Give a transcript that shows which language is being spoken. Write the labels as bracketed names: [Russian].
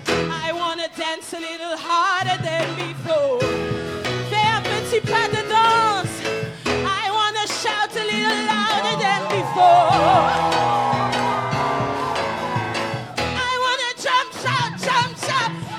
[English] I want to dance a little harder than before. [French] Fais un petit pas de danse. [English] I want to shout a little louder than before. I want to jump, shout, jump, shout.